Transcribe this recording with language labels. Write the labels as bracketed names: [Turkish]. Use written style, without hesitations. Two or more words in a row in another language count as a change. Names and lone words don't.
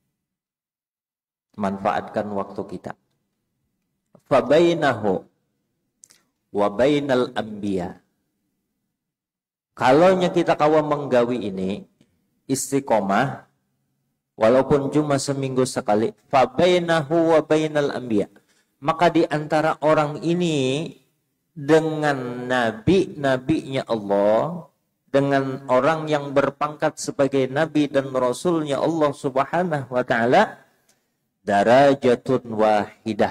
[Indonesian] Manfaatkan waktu kita. [Arabic] Fabainahu wa bainal anbiya. [Banjar] Kalaunya kita kawa menggawi ini istiqomah walaupun cuma seminggu sekali, [Arabic] fabainahu wa bainal anbiya, [Indonesian] maka di antara orang ini dengan nabi-nabinya Allah, dengan orang yang berpangkat sebagai nabi dan rasulnya Allah [Arabic] Subhanahu wa taala, darajatun wahidah.